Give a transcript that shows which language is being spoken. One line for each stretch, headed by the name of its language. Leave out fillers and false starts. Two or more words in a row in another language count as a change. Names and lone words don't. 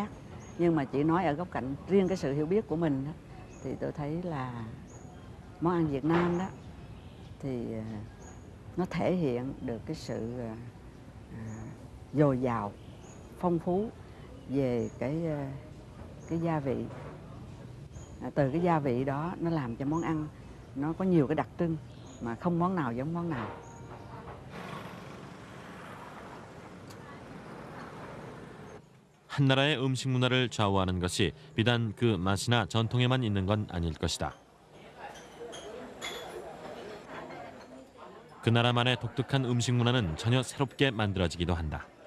Vietnamese: Nhưng mà chỉ nói ở góc cạnh riêng cái sự hiểu biết của mình đó, thì tôi thấy là món ăn Việt Nam đó thì nó thể hiện được cái sự dồi dào, phong phú về cái gia vị. Từ cái gia vị đó nó làm cho món ăn nó có nhiều cái đặc trưng mà không món nào giống món nào.
Korean: 한 나라의 음식 문화를 좌우하는 것이 비단 그 맛이나 전통에만 있는 건 아닐 것이다. 그 나라만의 독특한 음식 문화는 전혀 새롭게 만들어지기도 한다.